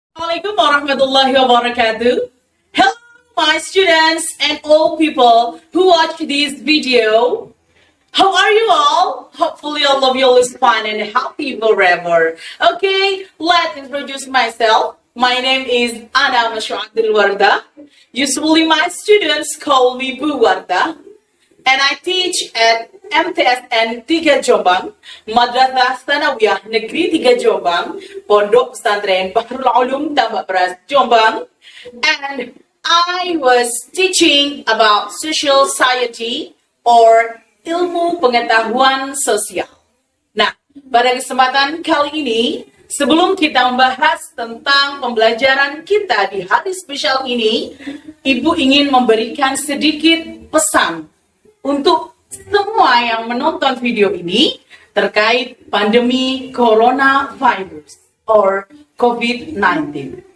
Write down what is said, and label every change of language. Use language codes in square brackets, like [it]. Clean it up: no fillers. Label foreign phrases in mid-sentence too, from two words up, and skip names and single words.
[ar] السلام عليكم ورحمة الله وبركاته. [en] Hello, my students and all people who watch this video. How are you all? Hopefully all of you is fine and happy forever. Okay, let's introduce myself. My name is Ana Mashu'adil Warda. Usually my students call me Bu Warda. And I teach at MTSN 3 Jombang, Madrasah Tsanawiyah Negeri 3 Jombang, Pondok Pesantren Bahrul Ulum Tambak Beras Jombang. And I was teaching about social society or [id] ilmu pengetahuan sosial. Nah, pada kesempatan kali ini, sebelum kita membahas tentang pembelajaran kita di hari spesial ini, Ibu ingin memberikan sedikit pesan untuk semua yang menonton video ini terkait pandemi coronavirus or COVID-19.